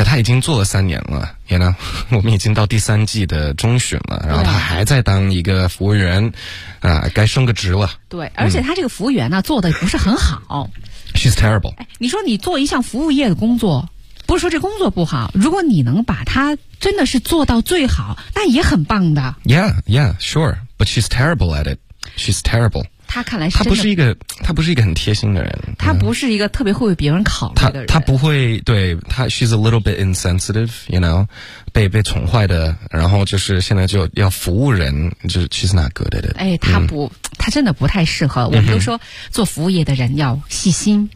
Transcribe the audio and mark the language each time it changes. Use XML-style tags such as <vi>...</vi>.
<zh>Yeah, 他已经做了三年了也呢，我们已经到第三季的中旬了，然后他还在当一个服务员，啊，该升个职了。对，而且他这个服务员呢、嗯、做的不是很好。</zh> <en>She's terrible。</en> <zh>你说你做一项服务业的工作，不是说这工作不好，如果你能把它真的是做到最好，那也很棒的。</zh> <en>Yeah, yeah, sure, but she's terrible at it. She's terrible.</en> <zh>他看来是真的，他不是一个很贴心的人，他不是一个特别会为别人考虑的人，他不会，对，他 she's a little bit insensitive, you know, 被宠坏的，然后就是现在就要服务人，就 she's not good at it, 哎，他不、嗯、他真的不太适合，我们都说、嗯、做服务业的人要细心，</zh>